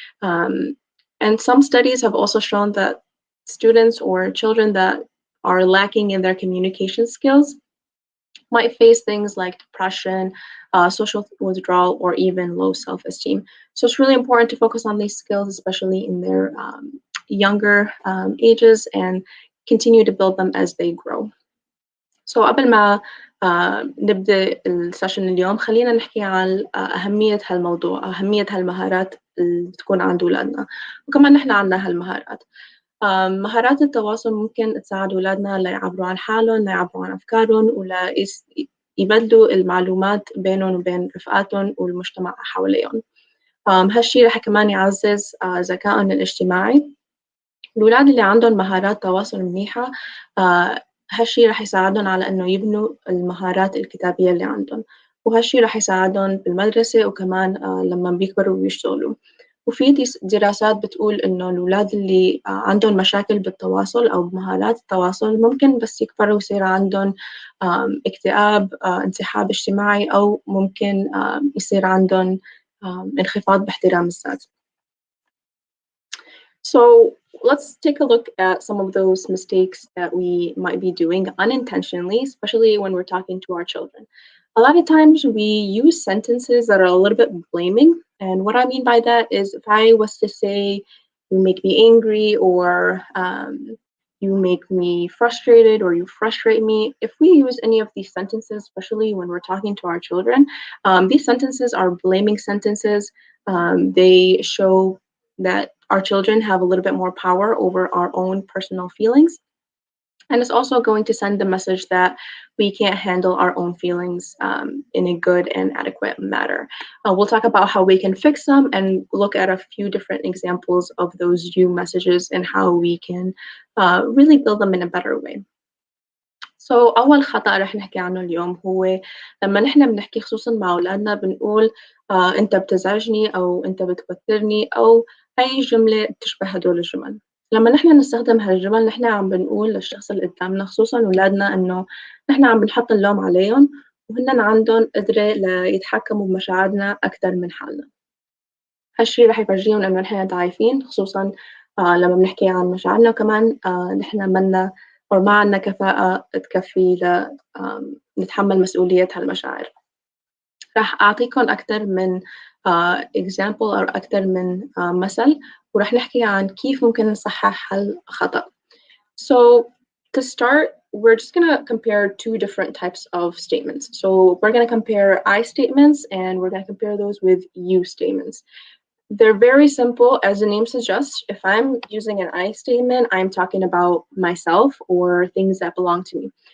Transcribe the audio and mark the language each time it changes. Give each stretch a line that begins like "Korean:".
English: And some studies have also shown that students or children that are lacking in their communication skills might face things like depression, social withdrawal, or even low self-esteem. So it's really important to focus on these skills, especially in their younger ages, and continue to build them as they grow.
Arabic: So قبل ما نبدأ السيشن اليوم، خلينا نحكي عن أهمية هالموضوع، أهمية هالمهارات اللي تكون عند أولادنا، وكمان نحن عندنا هالمهارات. مهارات التواصل ممكن تساعد أولادنا ليعبروا عن حالهم، ليعبروا عن أفكارهم، ولا يبدلوا المعلومات بينهم وبين رفقاتهم والمجتمع حواليهم. هالشي رح كمان يعزز ذكائهم الاجتماعي. الأولاد اللي عندهم مهارات تواصل منيحة هالشي رح يساعدهم على إنه يبنوا المهارات الكتابية اللي عندهم، وهالشي رح يساعدهم بالمدرسة وكمان لما بيكبروا ويشتغلوا. وفي دراسات بتقول إنه الأولاد اللي عندهم مشاكل بالتواصل أو بمهارات التواصل ممكن بس يكبروا يصير عندهم اكتئاب، انسحاب اجتماعي، أو ممكن يصير عندهم انخفاض باحترام الذات.
English: So let's take a look at some of those mistakes that we might be doing unintentionally, especially when we're talking to our children. A lot of times we use sentences that are a little bit blaming. And what I mean by that is if I was to say, you make me angry, or you make me frustrated, or you frustrate me, if we use any of these sentences, especially when we're talking to our children, these sentences are blaming sentences. They show that our children have a little bit more power over our own personal feelings. And it's also going to send the message that we can't handle our own feelings in a good and adequate manner. We'll talk about how we can fix them and look at a few different examples of those you messages and how we can really build them in a better way.
Arabic: So أول خطأ رح نحكي عنه اليوم هو لما نحن بنحكي خصوصا مع أولادنا بنقول أنت بتزعجني أو أنت بتوترني أو أي جملة بتشبه هدول الجمل. لما نحن نستخدم هالجمل نحن عم بنقول للشخص اللي قدامنا خصوصا أولادنا إنه نحن عم بنحط اللوم عليهم وهن عندهم قدرة ليتحكموا بمشاعرنا أكثر من حالنا. هالشي رح يفرجيهم إنه نحن ضعيفين خصوصا لما بنحكي عن مشاعرنا، وكمان نحن منا أو ما عندنا كفاءة تكفي نتحمل مسؤولية هالمشاعر. رح أعطيكم أكثر من example أو أكثر من مثل، ورح نحكي عن كيف ممكن نصحح هالخطأ.
English: So to start, we're just going to compare two different types of statements. So we're going to compare I statements and we're going to compare those with you statements. They're very simple, as the name suggests. If I'm using an I statement, I'm talking about myself or things that belong to me.